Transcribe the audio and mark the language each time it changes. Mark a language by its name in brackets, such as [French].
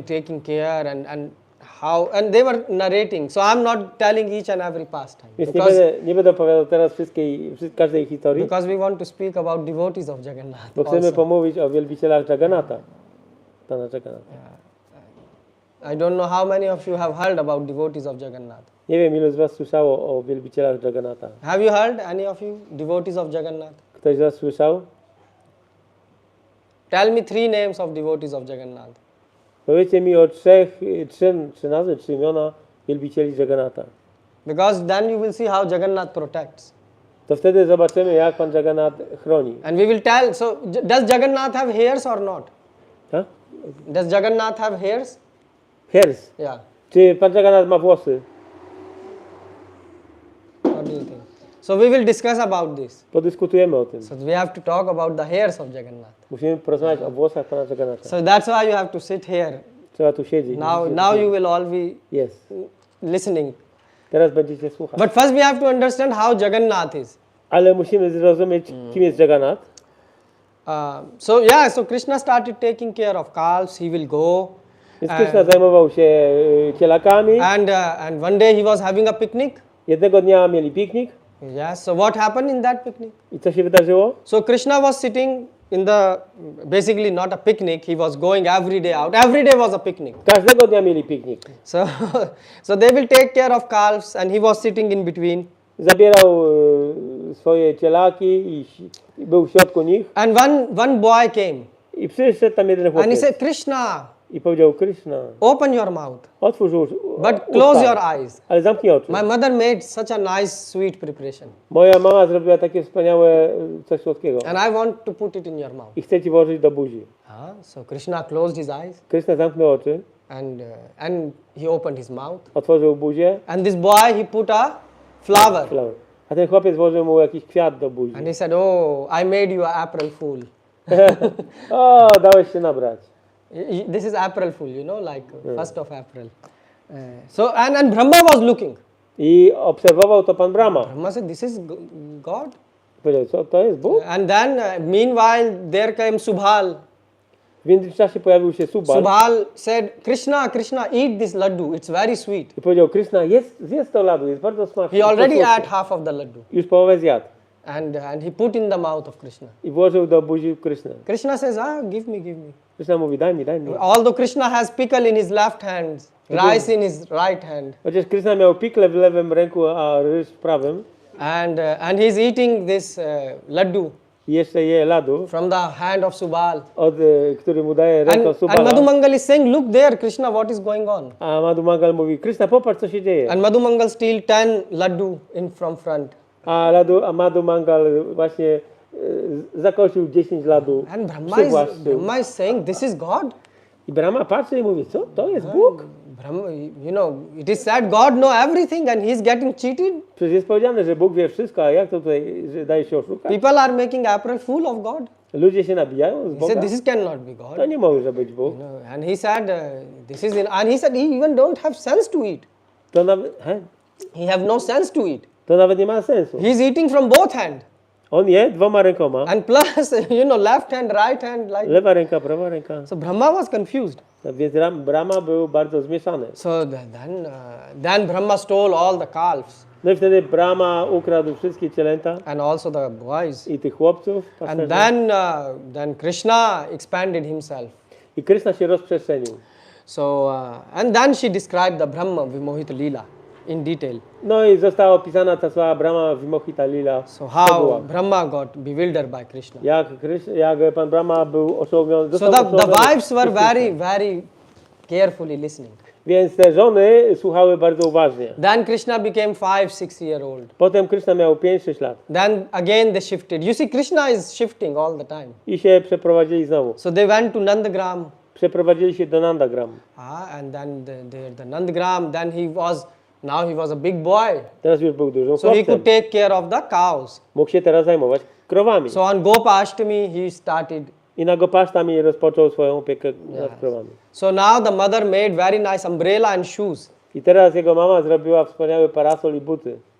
[English] be taking care and they were narrating. So I'm not telling each and every pastime [Polish] Więc nie będę opowiadał teraz każdej historii, [English] because we want to speak about devotees of Jagannath. [Polish] bo chcemy [English] Also. [Polish] pomówić o wielbicielach Jagannatha. Pana Jagannatha. [English] I don't know how many of you have heard about devotees of Jagannath. [Polish] Nie wiem, ilu z was słyszało o wielbicielach Jagannatha. [English] Have you heard, any of you, devotees of Jagannath? [Polish] Ktoś z was słyszał? [English] Tell me 3 names of devotees of Jagannath. [Polish] Powiedzcie mi o trzy nazwy, 3 imiona wielbicieli Jagannatha. [English] Because then you will see how Jagannath protects. [Polish] To wtedy zobaczymy, jak Pan Jagannath chroni. [English] And we will tell, so does Jagannath have hairs or not? [Polish] Tak? [English] Does Jagannath have hairs? Hairs. Yeah. [Polish] Czy Pan Jagannath ma włosy? [English] What do you think? So we will discuss about this. [Polish] Podyskutujemy o tym. [English] So we have to talk about the hairs of Jagannath. [Polish] Musimy porozmawiać o włosach Pana Jagannatha. [English] So that's why you have to sit here. [Polish] Trzeba tu siedzieć. [English] Now you will all be [Polish] Jest. [English] listening. [Polish] Teraz będziecie słuchać. [English] But first we have to understand how Jagannath is. [Polish] Ale musimy zrozumieć, kim jest Jagannath. [English] So Krishna started taking care of calves. He will go. [Polish] Więc Krishna zajmował się cielakami. [English] And one day he was having a picnic. [Polish] Jednego dnia mieli piknik. [English] Yes. So what happened in that picnic? [Polish] I co się wydarzyło? [English] So Krishna was sitting in the, basically not a picnic. He was going every day out. Every day was a picnic. [Polish] Każdego dnia mieli piknik. [English] So they will take care of calves, and he was sitting in between. [Polish] Zabierał swoje cielaki i był w środku nich. [English] And one boy came, [Polish] I przyszedł tam jeden [English] and he [Polish] chłopiec. [English] said, Krishna, [Polish] I powiedział, Krishna, [English] open your mouth, [Polish] otwórz [English] but close your eyes. [Polish] ale zamknij oczy. [English] My mother made such a nice sweet preparation, [Polish] Moja mama zrobiła takie wspaniałe coś słodkiego. [English] and I want to put it in your mouth. [Polish] I chce ci włożyć do buzi. [English] So Krishna closed his eyes, [Polish] Krishna zamknął oczy, [English] and he opened his mouth. [Polish] otworzył buzię. [English] And this boy, he put a flower, [Polish] A ten chłopiec włożył mu jakiś kwiat do buzi. [English] and he said, oh, I made you an April fool. [Polish] O, dałeś się nabrać. [English] This is April fool, you know, like 1st of April. So and Brahma was looking. [Polish] I obserwował to pan Brahma. [English] Brahma said, this is God. [Polish] Powiedział, co to jest Bóg? [English] And then meanwhile there came Subhal. [Polish] W międzyczasie pojawił się Subal. [English] Subhal said, Krishna, eat this laddu. It's very sweet. [Polish] I powiedział, Krishna, zjedz to ladu, jest bardzo smaczne. [English] He already ate half of the laddu. [Polish] Już połowę zjadł. [English] And he put in the mouth of Krishna. [Polish] I włożył do buzi Krishna. [English] Krishna says, give me. [Polish] Krishna mówi, daj mi. [English] Although Krishna has pickle in his left hand, rice in his right hand. [Polish] Chociaż Krishna miał pikle w lewym ręku, a ryż w prawym. [English] And he's eating this laddu [Polish] I jeszcze je ladu, [English] from the hand of Subal. [Polish] który mu daje ręką [English] And [Polish] Subala. [English] Madhumangal is saying, look there, Krishna, what is going on? [Polish] A Madhumangal mówi, Krishna, popatrz, co się dzieje. [English] And Madhumangal steal 10 laddu from front. [Polish] A Madhumangal właśnie zakosił 10 ladu. [English] And [Polish] przywłaszczył. [English] Brahma is saying, this is God. [Polish] I Brahma patrzy i mówi, co? To jest Bóg? [English] Brahma, it is said God know everything and he is getting cheated. [Polish] Przecież jest powiedziane, że Bóg wie wszystko, a jak to tutaj, że daje się oszukać? [English] People are making April fool of God. [Polish] Ludzie się nabijają z [English] He [Polish] Boga? [English] said, this cannot be God. [Polish] To nie może być Bóg. [English] And he said, and he said, he even don't have sense to eat. [Polish] To nawet, [English] He have no sense to eat. [Polish] to nawet nie ma sensu. [English] He is eating from both hand. [Polish] On je 2 rękoma. [English] And plus, left hand, right hand, like. [Polish] Lewa ręka, prawa ręka. [English] So Brahma was confused. [Polish] Więc Brahma był bardzo zmieszany. [English] So then Brahma stole all the calves [Polish] No i wtedy Brahma ukradł wszystkie cielęta [English] and also the boys. [Polish] i tych chłopców. [English] And [Polish] pasterzy. [English] then Krishna expanded himself. [Polish] I Krishna się rozprzestrzenił. [English] So and then she described the Brahma Vimohita Leela in detail. [Polish] No i została opisana ta słaba Brahma Vimohita Lila. [English] So how Brahma got bewildered by Krishna. [Polish] Jak pan Brahma był oszołomiony. [English] So the wives were very, very carefully listening. [Polish] Więc te żony słuchały bardzo uważnie. [English] Then Krishna became 5-6 year old. [Polish] Potem Krishna miał 5-6 lat. [English] Then again they shifted. You see, Krishna is shifting all the time. [Polish] I się przeprowadzili znowu. [English] So they went to Nandagram. [Polish] Przeprowadzili się do Nandagram. [English] And then the Nandagram, then now he was a big boy. [Polish] Teraz już był dużym [English] So he [Polish] chłopcem. [English] could take care of the cows. [Polish] Mógł się teraz zajmować krowami. [English] So on Gopa Ashtami he started. [Polish] I na Gopasztami rozpoczął swoją opiekę nad krowami. [English] So now the mother made very nice umbrella and shoes. [Polish] I teraz jego mama zrobiła wspaniały parasol i buty.